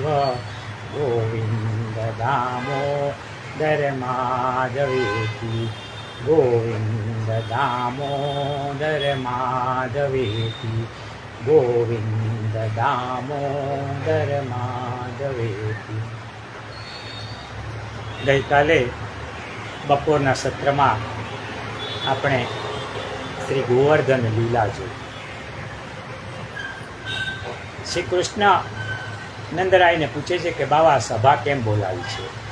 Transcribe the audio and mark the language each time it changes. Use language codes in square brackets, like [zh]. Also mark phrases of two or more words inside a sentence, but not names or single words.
[sa] गोविन्द दामोदर माधवेति, गोविन्द दामोदर माधवेति, गोविन्द दामोदर माधवेति। [gu] ગઈકાલે બપોરના સત્રમાં આપણે શ્રી ગોવર્ધન લીલા જોઈ. શ્રી કૃષ્ણ નંદરાયને પૂછે છે કે બાવા સભા કેમ બોલાવી છે?